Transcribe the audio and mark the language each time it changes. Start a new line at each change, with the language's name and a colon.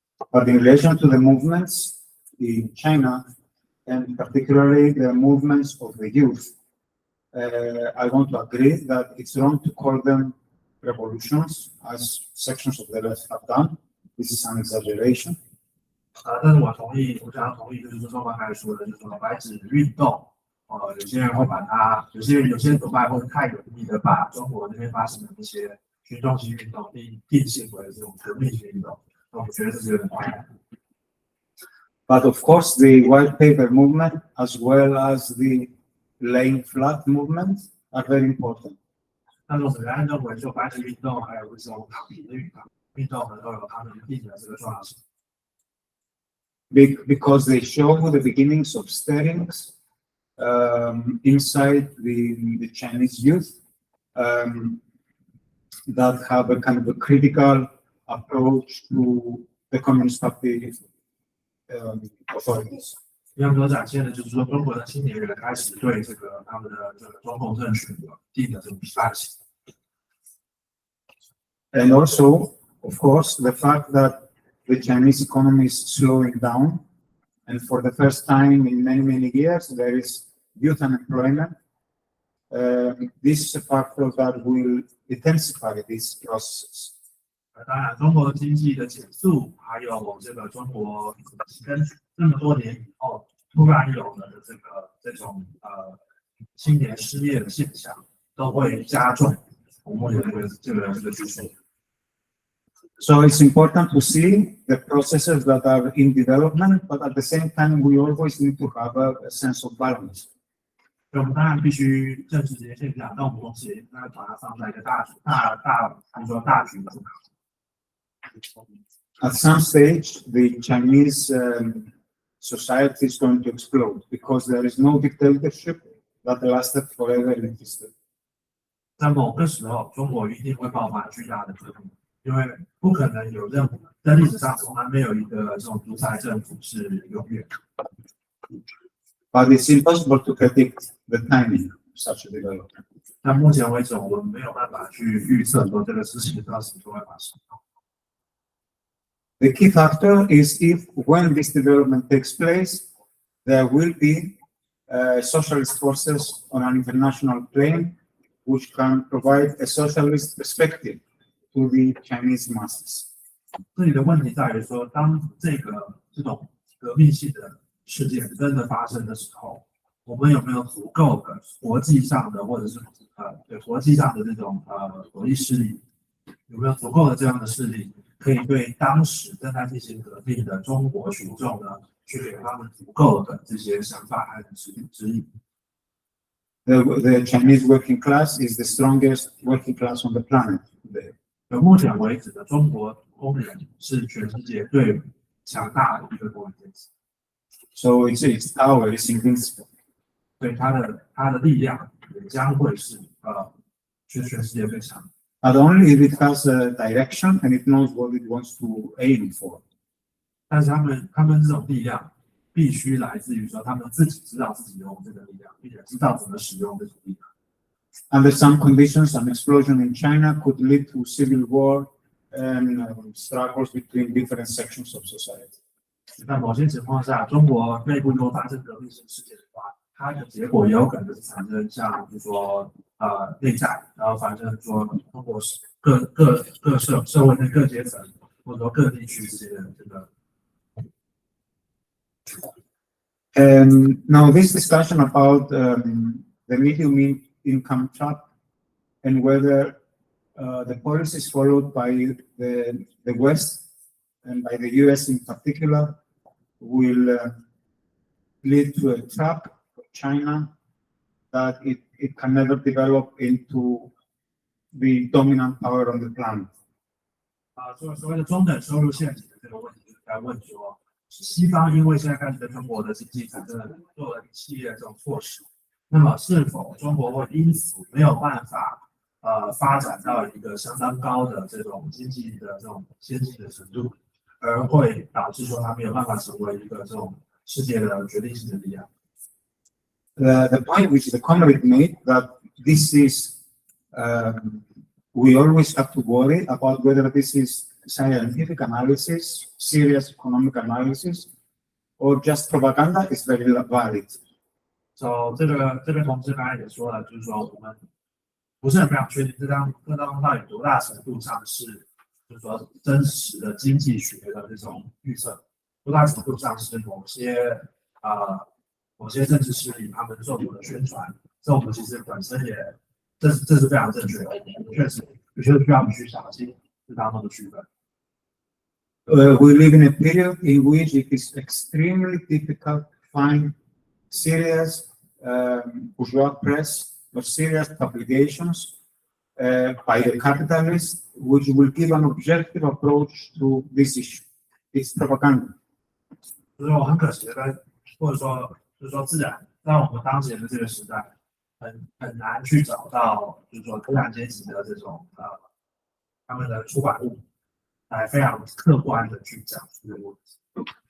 English: But in relation to the movements in China, and particularly the movements of the youth, I want to agree that it's wrong to call them revolutions, as sections of the left have done. This is an exaggeration.
Chinese: 但是我想要同意，就是周方刚才说的，就是说白纸运动，有些人会把它，有些左派会太容易的把中国那边发生的那些群众性运动定性为这种革命性运动，我觉得这是有点夸张。
English: But of course, the white paper movement, as well as the laying flat movement, are very important.
Chinese: 但是我仍然认为，就白纸运动还有这种躺平的运动呢，都有他们一定的这个重要性。
English: Because they show the beginnings of stirrings inside the Chinese youth that have a kind of a critical approach to the Communist Party authorities.
Chinese: 要所展现的就是说，中国的青年人开始对这个他们的这个中共政权有一定的这种批判性。
English: And also, of course, the fact that the Chinese economy is slowing down, and for the first time in many years, there is youth unemployment. This is a factor that will intensify these processes.
Chinese: 当然，中国经济的减速，还有这个中国跟这么多年以后突然有了这种青年失业的现象，都会加重我目前这个趋势。
English: So it's important to see the processes that are in development, but at the same time, we always need to have a sense of balance.
Chinese: 所以我们当然必须正视这些现象，但我们同时也应该把它放在一个大局的思考。
English: At some stage, the Chinese society is going to explode because there is no dictatorship that lasted forever in history.
Chinese: 在某个时候，中国一定会爆发巨大的革命，因为不可能有任何在历史上从来没有一个这种独裁政府是永远的。
English: But it's impossible to predict the timing of such a development.
Chinese: 但目前为止，我们没有办法去预测说这个事情到什么时候会发生。
English: The key factor is if, when this development takes place, there will be socialist forces on an international plane which can provide a socialist perspective to the Chinese masses.
Chinese: 这里的问题在于说，当这种革命性的事件真的发生的时候，我们有没有足够的国际上的或者是国际上的这种国际势力，有没有足够的这样的势力，可以对当时正在进行革命的中国群众呢，去给他们足够的这些想法还有指引。
English: The Chinese working class is the strongest working class on the planet today.
Chinese: 目前为止的中国工人是全世界最强大的一个工人阶级。
English: So its power is invincible.
Chinese: 所以它的力量也将会是全世界最强。
English: Not only if it has a direction and it knows what it wants to aim for.
Chinese: 但是他们这种力量必须来自于说他们自己知道自己有这个力量，并且知道怎么使用这种力量。
English: Under some conditions, an explosion in China could lead to civil war and struggles between different sections of society.
Chinese: 在某些情况下，中国内部如果发生革命性事件的话，它的结果也有可能是产生像比如说内战，然后反正说中国各社会的各阶层或者说各地区之间的这个。
English: Now this discussion about the medium income trap and whether the policies followed by the West and by the US in particular will lead to a trap for China that it can never develop into the dominant power on the planet.
Chinese: 所谓的中等收入陷阱的这个问题，就是在问说，西方因为现在开始对中国的经济产生了做了一系列这种措施，那么是否中国会因此没有办法发展到一个相当高的这种经济的这种先进的程度？而会导致说它没有办法成为一个这种世界的决定性的力量。
English: The point which the comrade made that this is, we always have to worry about whether this is scientific analysis, serious economic analysis, or just propaganda is very valid. So
Chinese: 这个同志刚才也说了，就是说我们不是很非常确定这当中到底多大程度上是，就是说真实的经济学的这种预测，多大程度上是某些政治势力他们做出的宣传，这我们其实本身也这是非常正确的，确实需要我们去小心这当中的区分。
English: We live in a period in which it is extremely difficult to find serious bourgeois press or serious publications by the capitalists which will give an objective approach to this issue. It's propaganda.
Chinese: 就是我很可惜的，或者说就是说自然，在我们当前的这个时代，很难去找到就是说资产阶级的这种他们的出版物，来非常客观的去讲这个问题。